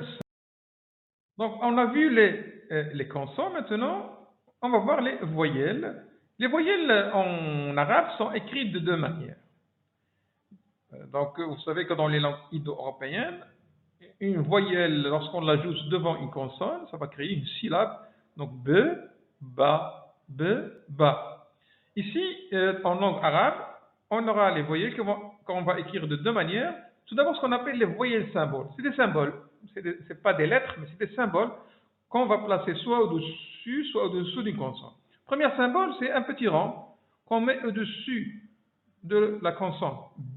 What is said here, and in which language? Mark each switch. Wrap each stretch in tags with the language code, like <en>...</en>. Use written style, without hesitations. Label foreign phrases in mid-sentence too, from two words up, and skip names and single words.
<fr>Donc on a vu les consonnes, maintenant on va voir les voyelles. Les voyelles en arabe sont écrites de deux manières. Donc vous savez que dans les langues indo-européennes, une voyelle, lorsqu'on l'ajoute devant une consonne, ça va créer une syllabe. Donc b, ba, b, ba. Ici, en langue arabe, on aura les voyelles qu'on va écrire de deux manières. Tout d'abord, ce qu'on appelle les voyelles symboles. C'est des symboles. C'est pas des lettres, mais c'est des symboles qu'on va placer soit au-dessus, soit au-dessous d'une consonne. Premier symbole, c'est un petit rang qu'on met au-dessus de la consonne B.</fr>